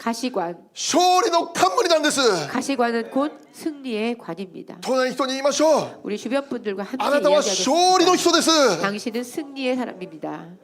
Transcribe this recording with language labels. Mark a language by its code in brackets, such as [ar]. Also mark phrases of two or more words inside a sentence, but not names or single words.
[ko] 가시관, [ja] 勝利の冠なんです。 [ko] 가시관은 곧 승리의 관입니다. [ja] 隣の人に言いましょう。 [ko] 우리 주변 분들과 함께 [ja] あなたは勝利の [ko] 이야기하겠습니다. [ja] 人です。 [ko] 당신은 승리의 사람입니다.